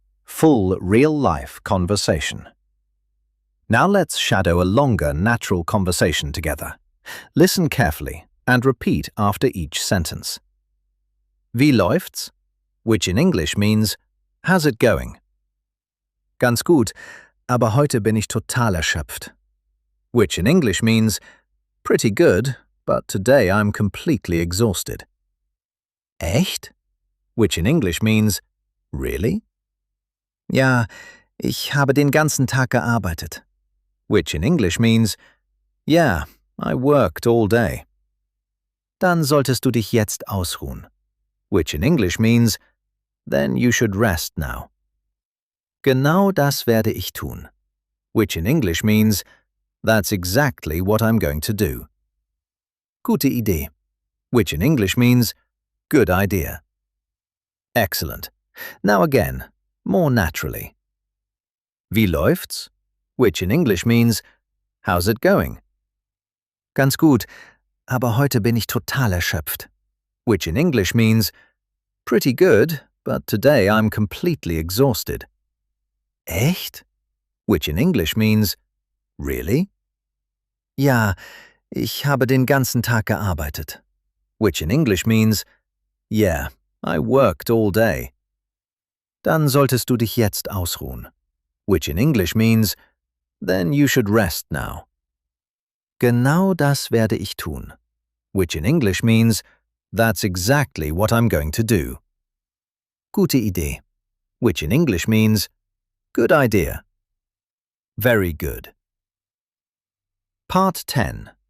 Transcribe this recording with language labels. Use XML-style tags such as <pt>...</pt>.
<en>Full real-life conversation. Now let's shadow a longer natural conversation together. Listen carefully and repeat after each sentence.</en> <de>Wie läuft's?</de> <en>Which in English means, how's it going?</en> <de>Ganz gut, aber heute bin ich total erschöpft.</de> <en>Which in English means, pretty good, but today I'm completely exhausted.</en> <de>Echt?</de> <en>Which in English means, really?</en> <de>Ja, ich habe den ganzen Tag gearbeitet.</de> <en>Which in English means, yeah, I worked all day.</en> <de>Dann solltest du dich jetzt ausruhen.</de> <en>Which in English means, then you should rest now.</en> <de>Genau das werde ich tun.</de> <en>Which in English means, that's exactly what I'm going to do.</en> <de>Gute Idee.</de> <en>Which in English means, good idea. Excellent. Now again, more naturally.</en> <de>Wie läuft's?</de> <en>Which in English means, how's it going?</en> <de>Ganz gut, aber heute bin ich total erschöpft.</de> <en>Which in English means, pretty good, but today I'm completely exhausted.</en> <de>Echt?</de> <en>Which in English means, really?</en> <de>Ja, ich habe den ganzen Tag gearbeitet.</de> <en>Which in English means, yeah, I worked all day.</en> <de>Dann solltest du dich jetzt ausruhen.</de> <en>Which in English means, then you should rest now.</en> <de>Genau das werde ich tun.</de> <en>Which in English means, that's exactly what I'm going to do.</en> <de>Gute Idee.</de> <en>Which in English means, good idea. Very good. Part 10.</en>